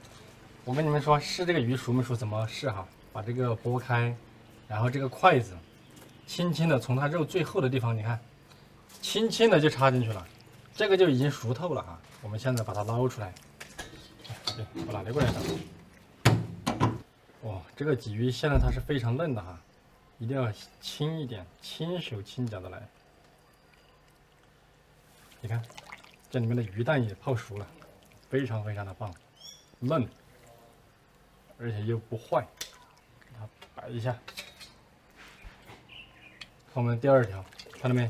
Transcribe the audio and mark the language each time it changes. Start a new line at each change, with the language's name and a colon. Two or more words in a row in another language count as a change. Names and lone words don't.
Chinese: 我跟你們說，試這個魚熟沒熟怎麼試哈？把這個剝開，然後這個筷子輕輕的從它肉最厚的地方，你看，輕輕的就插進去了，這個就已經熟透了哈。我們現在把它撈出來。對，我拿這過來的。哇，這個鯽魚現在它是非常嫩的哈。一定要輕一點，輕手輕腳的來。你看，這裡面的魚蛋也泡熟了，非常非常的棒，嫩，而且又不壞。給它擺一下。看我們第2條，看到沒？